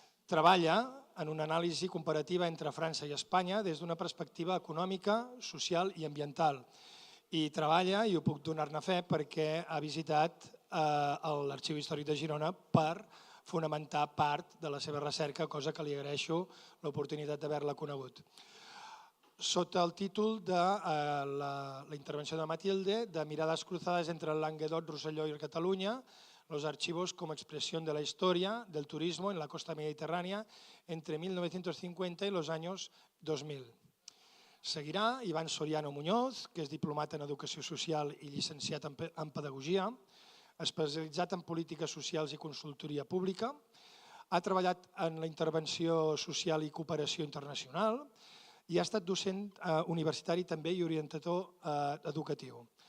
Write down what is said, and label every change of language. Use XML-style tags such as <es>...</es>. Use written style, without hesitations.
<ca>Treballa en una anàlisi comparativa entre França i Espanya des d'una perspectiva econòmica, social i ambiental. I treballa, i ho puc donar-ne fe, perquè ha visitat l'Arxiu Històric de Girona per fonamentar part de la seva recerca, cosa que li agraeixo l'oportunitat d'haver-la conegut. Sota el títol de la intervenció de Mathilde, de Mirades</ca> <es>cruzadas entre el Languedoc, Rosselló y Cataluña, los archivos como expresión de la historia del turismo en la costa mediterránea entre 1950 y los años 2000.</es> <ca>Seguirà Iván Soriano Muñoz, que és diplomat en Educació Social i llicenciat en Pedagogia, especialitzat en polítiques socials i consultoria pública. Ha treballat en la intervenció social i cooperació internacional i ha estat docent universitari també i orientador educatiu.</ca>